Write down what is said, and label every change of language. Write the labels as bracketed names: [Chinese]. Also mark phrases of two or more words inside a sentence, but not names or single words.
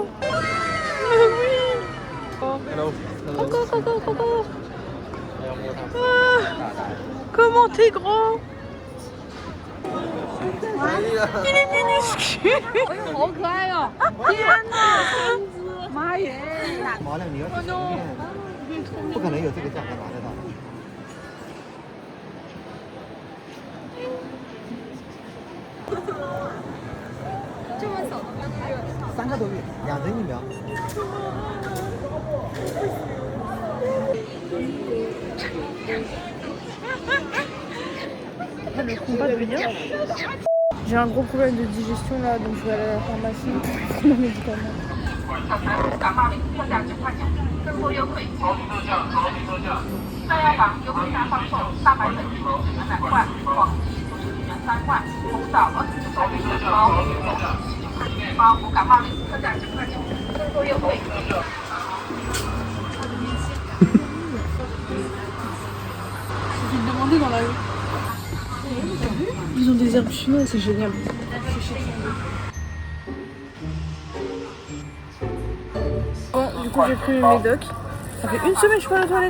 [French] Mais oui. Oh. Coco. Ah, comment t'es gros. Il est minuscule. Oh non. [Chinese] 不可能有这个价格拿得到。这么小的3个多月，2针疫苗。 [French] Le combat de venir. J'ai un gros problème de digestion là, donc je vais aller à la pharmacie prendre mes médicaments. [Chinese] 更多优惠，大药房优惠价放售，大白粉一包只能2块，广西90元3块，红枣29块1包，包无感冒灵特价9块9，更多优惠。 [French] J'ai demandé dans la rue. Ils ont des herbes chinoises, c'est génial. Bon, du coup j'ai pris le médoc. Ça fait 1 semaine que je suis pas à la toilette.